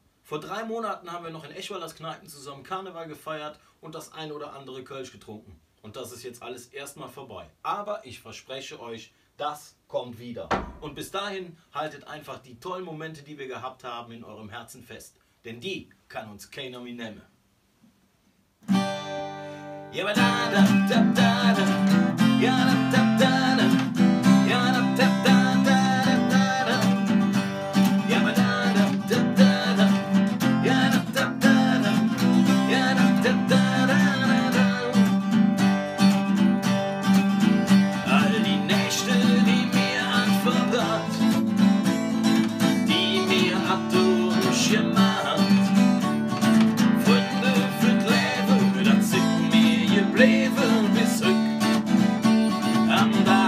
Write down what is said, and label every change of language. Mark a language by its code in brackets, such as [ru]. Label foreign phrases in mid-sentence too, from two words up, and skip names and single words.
[de] Vor 3 Monaten haben wir noch in Eschweiler Kneipen zusammen Karneval gefeiert und das ein oder andere Kölsch getrunken. Und das ist jetzt alles erstmal vorbei. Aber ich verspreche euch, das kommt wieder. Und bis dahin haltet einfach die tollen Momente, die wir gehabt haben, in eurem Herzen fest. Denn die kann uns keiner mehr nehmen. Ja, da, da, da, da, da. Ja, da, da, da, da. Ja, da, da, da, da, da, da. Ja, da, da, da, da, da. Ja, da, da, da, da. Ja, da, da, da, da, da. [ksh] All die Nächte, die mir hat verbracht, die mir hat durchgemacht. Freunde für das Leben, das sind mir gebleven bis rück am